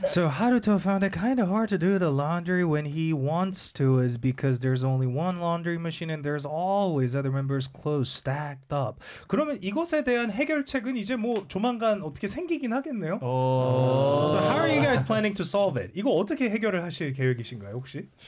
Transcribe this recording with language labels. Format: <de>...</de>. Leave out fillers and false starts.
<en>So Haruto found it kind of hard to do the laundry when he wants to is because there's only one laundry machine and there's always other members' clothes stacked up.</en> <ko>그러면 이것에 대한 해결책은 이제 뭐 조만간 어떻게 생기긴 하겠네요.</ko> <en>So how are you guys planning to solve it?</en> <ko>이거 어떻게 해결을 하실 계획이신가요, 혹시?</ko>